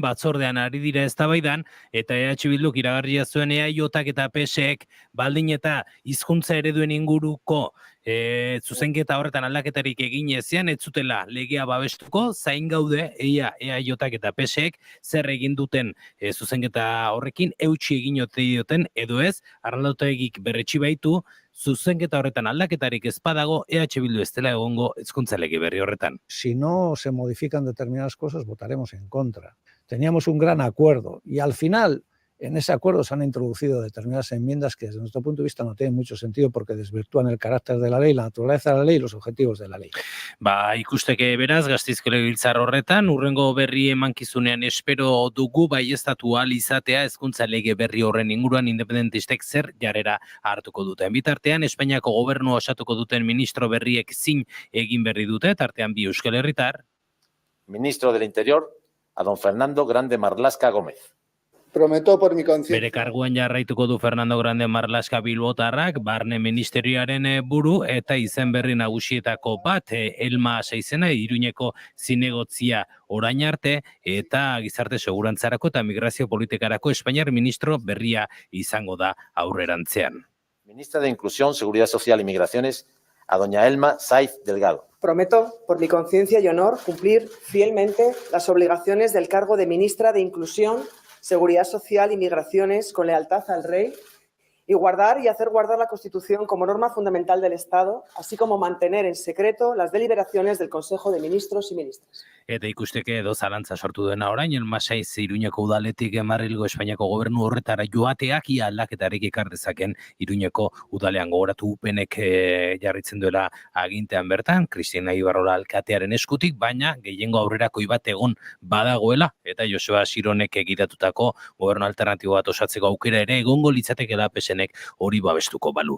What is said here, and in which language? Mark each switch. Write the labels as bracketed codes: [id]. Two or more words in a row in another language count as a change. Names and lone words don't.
[eu] batzordean ari dira eztabaidan, eta EH Bilduk iragarria zuen EAJak eta PSek baldin eta hizkuntza ereduen inguruko zuzenketa horretan aldaketarik egin ezean, ez zutela legea babestuko, zain gaude EAJak eta PSek zer egin duten zuzenketa horrekin, eutsi egin ote dioten, edo ez, Arnaldotegik berretsi baitu, zuzenketa horretan aldaketarik ez badago, EH Bildu ez dela egongo hezkuntza lege berri horretan. [es] Si no se modifican determinadas cosas, votaremos en contra. Teníamos un gran acuerdo y al final en ese acuerdo se han introducido determinadas enmiendas que desde nuestro punto de vista no tienen mucho sentido porque desvirtúan el carácter de la ley, la naturaleza de la ley y los objetivos de la ley. [eu] Ikusteke beraz, Gasteizko Legebiltzar horretan, urrengo berri emankizunean espero dugu baieztatu ahal izatea hezkuntza lege berri horren inguruan independentistek zer jarrera hartuko duten. Bitartean, Espainiako gobernua osatuko duten ministro berriek zin egin berri dute, tartean bi Euskal Herritar. [es] Ministro del Interior, a don Fernando Grande Marlaska Gómez. Prometo por mi conciencia. [eu] Bere karguan jarraituko du Fernando Grande Marlaska bilbotarrak, barne ministerioaren buru eta izen berri nagusietako bat, Elma Seizena, Iruñeko zinegotzia orain arte, eta gizarte segurantzarako eta migrazio politikarako Espainiar ministro berria izango da aurrerantzean. [es] Ministra de Inclusión, Seguridad Social y Migraciones, a doña Elma Saiz Delgado. Prometo, por mi conciencia y honor, cumplir fielmente las obligaciones del cargo de ministra de Inclusión, Seguridad Social y Migraciones con lealtad al Rey y guardar y hacer guardar la Constitución como norma fundamental del Estado, así como mantener en secreto las deliberaciones del Consejo de Ministros y Ministras. [eu] Eta ikusteke edo zalantza sortu duena orain, Elma Saiz Iruñeko udaletik Madrilgo Espainiako gobernu horretara joateak ia aldaketarik ekar dezaken Iruñeko udalean gogoratu upenek jarritzen duela agintean bertan, Cristina Ibarrola alkatearen eskutik, baina gehiengo aurrerakoi bat egon badagoela, eta Joseba Sironek egitatutako gobernu alternatibo bat osatzeko aukera ere egongo litzatekeela PSnek hori babestuko balu.